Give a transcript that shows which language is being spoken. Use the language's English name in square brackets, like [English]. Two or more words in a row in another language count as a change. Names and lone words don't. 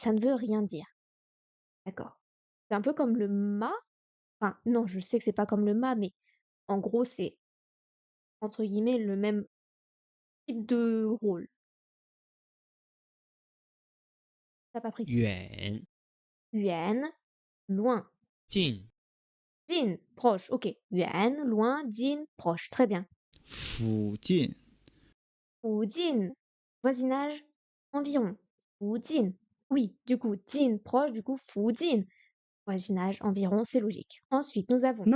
[French] Ça ne veut rien dire. D'accord. C'est un peu comme le ma. Enfin, non, je sais que c'est pas comme le ma, mais en gros, c'est entre guillemets le même type de rôle. T'as pas pris. [Chinese] 远 [French] Yuan, loin. [Chinese] 近 Jin, [French] proche. Ok. Yuan, loin. Jin, proche. Très bien. [Chinese] 附近、 [French] Fujin, voisinage, environ. [Chinese] Fujin. [French] Oui, du coup, Jin, proche, du coup, Fujin. Voisinage, environ, c'est logique. Ensuite, nous avons